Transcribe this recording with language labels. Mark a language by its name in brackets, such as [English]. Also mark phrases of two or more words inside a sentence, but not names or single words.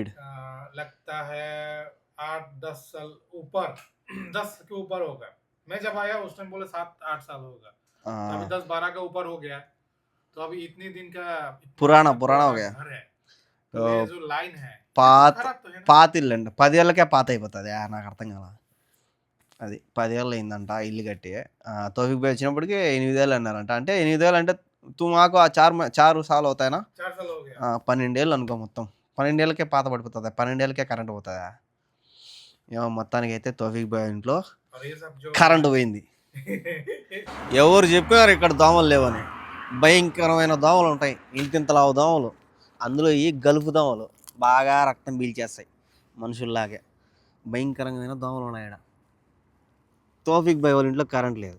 [Hindi] लगता है 8-10 साल ऊपर 10 के ऊपर होगा। मैं जब आया उस टाइम बोले 7-8 साल होगा, तो अभी 10-12 का ऊपर हो गया। तो अभी इतने दिन का पुराना हो गया. घर है, तो तो ये जो लाइन है [Telugu] పాత [Hindi] खराब तो है ना। [Telugu] పాత ఇల్లు అండి, 10 ఏళ్ళకే పాత అయిపోతుంది. నాకు అర్థం కాల. అది 10 ఏళ్ళు అయిందంట ఇల్లు కట్టి. తోఫిక్ భాయ్ వచ్చినప్పటికి 8 ఏళ్ళు అన్నారంట. అంటే 8 ఏళ్ళు అంటే మాకు 4 సార్లు అవుతాయినా, [Hindi] 4 साल हो गया। [Telugu] 12 ఏళ్ళు అనుకో. మొత్తం 12 ఏళ్ళకే పాత పడిపోతుంది, 12 ఏళ్ళకే కరెంట్ పోతుందా. ఏమో మొత్తానికి అయితే తోఫిక్ భాయ్ ఇంట్లో [Hindi] और ये सब जो [Telugu] కరెంటు పోయింది. ఎవరు చెప్పారు ఇక్కడ దోమలు లేవని? భయంకరమైన దోమలు ఉంటాయి, ఇంతింతలావు దోమలు. అందులో ఈ గలుపు దోమలు బాగా రక్తం పీల్చేస్తాయి మనుషుల్లాగే. భయంకరమైన దోమలు ఉన్నాయి ఇక్కడ. తోఫిక్ భాయ్ వాళ్ళ ఇంట్లో కరెంట్ లేదు.